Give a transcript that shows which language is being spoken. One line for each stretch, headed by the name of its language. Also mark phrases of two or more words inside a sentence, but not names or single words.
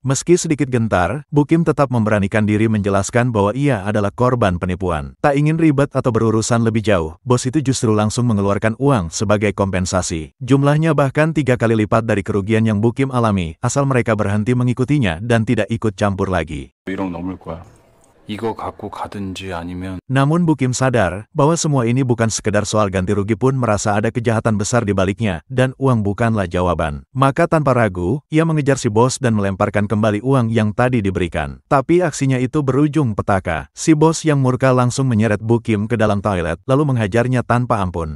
Indonesian: Meski sedikit gentar, Bukim tetap memberanikan diri menjelaskan bahwa ia adalah korban penipuan. Tak ingin ribet atau berurusan lebih jauh, bos itu justru langsung mengeluarkan uang sebagai kompensasi. Jumlahnya bahkan 3 kali lipat dari kerugian yang Bukim alami, asal mereka berhenti mengikutinya dan tidak ikut campur lagi.
Korean: 이거 갖고 가든지 아니면
Indonesian: Namun Bukim sadar bahwa semua ini bukan sekedar soal ganti rugi pun merasa ada kejahatan besar di baliknya, dan uang bukanlah jawaban. Maka tanpa ragu, ia mengejar si bos dan melemparkan kembali uang yang tadi diberikan. Tapi aksinya itu berujung petaka. Si bos yang murka langsung menyeret Bukim ke dalam toilet, lalu menghajarnya tanpa ampun.